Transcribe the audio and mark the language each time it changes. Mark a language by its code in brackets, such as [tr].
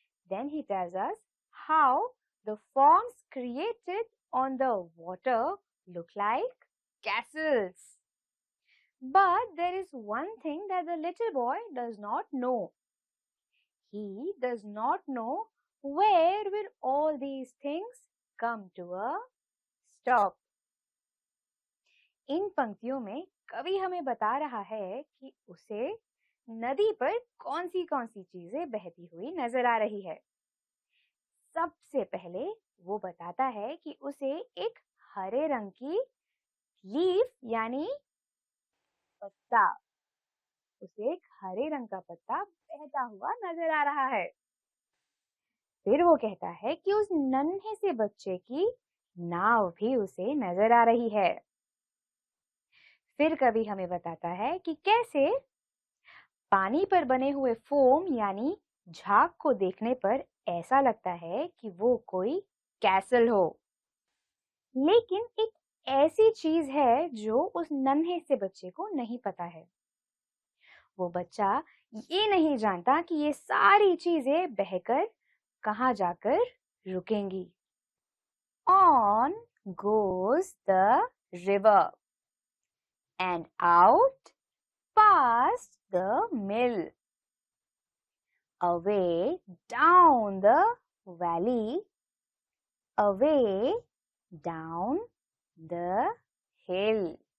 [en] Then he tells us how the forms created on the water look like castles. But there is one thing that the little boy does not know. He does not know where will all these things come to a stop. [hi] इन पंक्तियों में कवि हमें बता रहा है कि उसे नदी पर कौन सी चीजें बहती हुई नजर आ रही है। सबसे पहले वो बताता है कि उसे एक हरे रंग की लीफ यानी पत्ता, उसे एक हरे रंग का पत्ता बहता हुआ नजर आ रहा है। फिर वो कहता है कि उस नन्हे से बच्चे की नाव भी उसे नजर आ रही है। फिर कवि हमें बताता है कि कैसे पानी पर बने हुए फोम यानी झाग को देखने पर ऐसा लगता है कि वो कोई कैसल हो। लेकिन एक ऐसी चीज है जो उस नन्हे से बच्चे को नहीं पता है। वो बच्चा ये नहीं जानता कि ये सारी चीजें बहकर कहाँ जाकर रुकेंगी। [en] On goes the river and out past the mill, away down the valley, away down the hill.